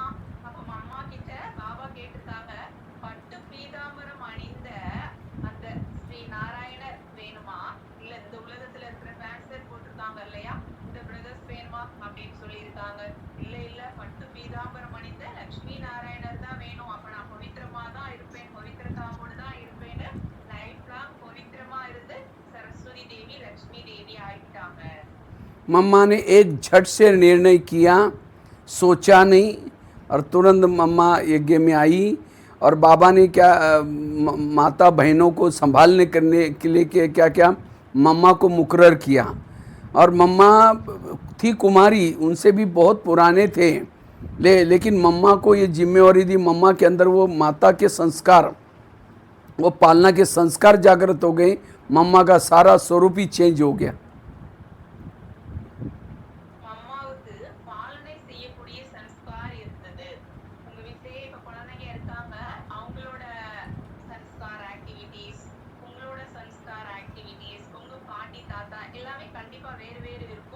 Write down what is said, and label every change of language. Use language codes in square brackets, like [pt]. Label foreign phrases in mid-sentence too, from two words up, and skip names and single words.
[ta] அப்ப அம்மா கிட்ட பாபா கேட்டிருக்காங்க, பட்டு பீதாம்பரம் அணிந்த அந்த ஸ்ரீ நாராயணர் வேணுமா, இல்ல இந்த உலகத்துல இருக்கிற ஃபேன்சர் போட்டிருக்காங்க இல்லையா இந்த பிரதர்ஸ் வேணுமா அப்படின்னு சொல்லியிருக்காங்க. இல்ல இல்ல பட்டு பீதாம்பரம் அணிந்த லட்சுமி நாராயணர் தான் வேணும், அப்ப நான் பவித்திரமா தான் இருப்பேன், பவித்திரத்தாவோடு தான் இருப்பேன்னு [en] life long [ta] பவித்திரமா இருந்து சரஸ்வதி தேவி லட்சுமி தேவி ஆயிட்டாங்க. [hi] मम्मा ने एक झट से निर्णय किया, सोचा नहीं, और तुरंत मम्मा यज्ञ में आई। और बाबा ने क्या माता बहनों को संभालने करने के लिए क्या क्या मम्मा को मुकर्रर किया। और मम्मा थी कुमारी, उनसे भी बहुत पुराने थे, लेकिन मम्मा को ये जिम्मेवारी दी। मम्मा के अंदर वो माता के संस्कार, वो पालना के संस्कार जागृत हो गए। मम्मा का सारा स्वरूप ही चेंज हो गया। [ta] அம்மாவுக்கு பாலனை செய்யக்கூடிய சன்ஸ்கார் இருந்தது. உங்க வீட்டிலேயே இப்ப குழந்தைங்க இருக்காங்க, அவங்களோட சன்ஸ்கார் ஆக்டிவிட்டீஸ், உங்களோட சன்ஸ்கார் ஆக்டிவிட்டீஸ், உங்க பாட்டி தாத்தா எல்லாமே கண்டிப்பா வேறு வேறு இருக்கும்.